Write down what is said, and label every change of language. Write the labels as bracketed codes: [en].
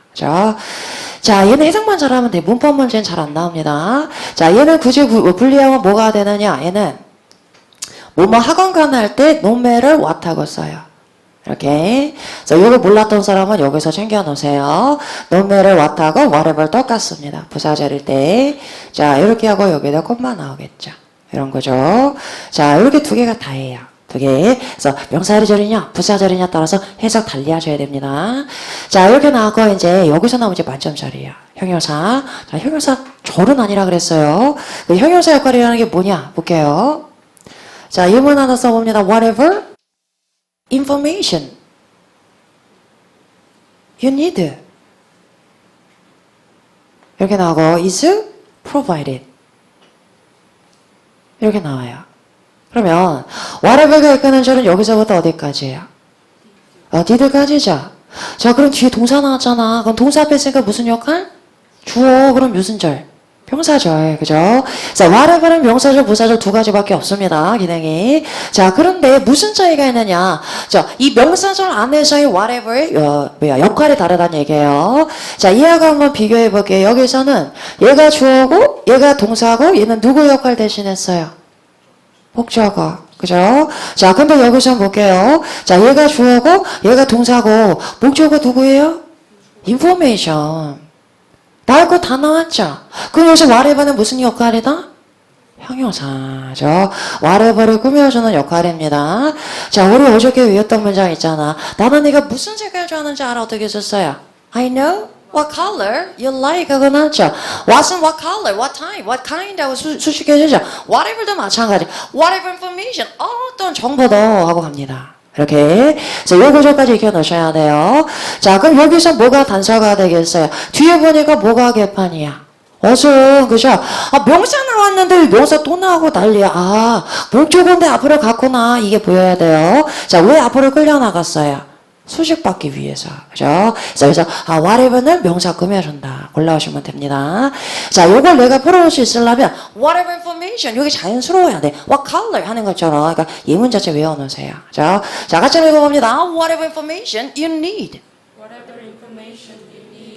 [ko] 자, 얘는 해석만 잘하면 돼. 문법 문제는 잘 안 나옵니다. 자, 얘는 굳이 분리하면 뭐가 되느냐? 얘는 뭐뭐 하건 간에 할 때 no matter what 하고 써요. 이렇게. 그래서 이거 몰랐던 사람은 여기서 챙겨 놓으세요. no matter what 하고 whatever 똑같습니다. 부사절일 때. 자, 이렇게 하고 여기다 콤마 나오겠죠. 이런 거죠. 자, 이렇게 두 개가 다예요. 두 개. 그래서 명사절이냐, 부사절이냐 따라서 해석 달리 하셔야 됩니다. 자, 이렇게 나오고 이제 여기서 나오면 이제 만점짜리예요. 형용사. 자, 형용사 절은 아니라 그랬어요. 그 형용사 역할이라는 게 뭐냐? 볼게요. 자, 예문 하나 써봅니다. [en] whatever information you need. [ko] 이렇게 나오고 [en] is provided. [ko] 이렇게 나와요. 그러면 whatever가 이끄는 절은 여기서부터 어디까지예요? did까지죠. 자, 그럼 뒤에 동사 나왔잖아. 그럼 동사 앞에 있으니까 무슨 역할? 주어. 그럼 무슨 절? 명사절. 그죠? 자, whatever는 명사절, 부사절 두 가지밖에 없습니다. 기능이. 자, 그런데 무슨 차이가 있느냐? 자, 이 명사절 안에서의 whatever의 역할이 다르다는 얘기예요. 자, 이하고 한번 비교해 볼게요. 여기서는 얘가 주어고, 얘가 동사고, 얘는 누구 역할 대신했어요? 목적어. 그죠? 자, 근데 여기서 볼게요. 자, 얘가 주어고, 얘가 동사고, 목적어 누구예요? information. 나올 거 다 나왔죠? 그럼 여기서 whatever는 무슨 역할이다? 형용사죠. whatever를 꾸며주는 역할입니다. 자, 우리 어저께 외웠던 문장 있잖아. 나는 네가 무슨 색깔 좋아하는지 알아. 어떻게 썼어요? [en] I know what color you like [ko] 하고 나왔죠. [en] What's what color, what time, what kind 하고 수식해주죠. [ko] whatever도 마찬가지. whatever information, 어떤 정보도 하고 갑니다. 이렇게. 그래서 요 구조까지 익혀 놓으셔야 돼요. 자, 그럼 여기서 뭐가 단서가 되겠어요? 뒤에 보니까 뭐가 개판이야? 어순, 그죠? 명사 나왔는데 명사 또 나오고 난리야. 목적어인데 앞으로 갔구나. 이게 보여야 돼요. 자, 왜 앞으로 끌려나갔어요? 수식받기 위해서. 그죠? 그래서 whatever는 명사 꾸며준다. 골라오시면 됩니다. 자, 요걸 내가 풀어올 수 있으려면 whatever information. 여기 자연스러워야 돼. what color 하는 것처럼. 그러니까 예문 자체 외워놓으세요. 자, 같이 읽어봅니다. [en] whatever information you need. Whatever information you need.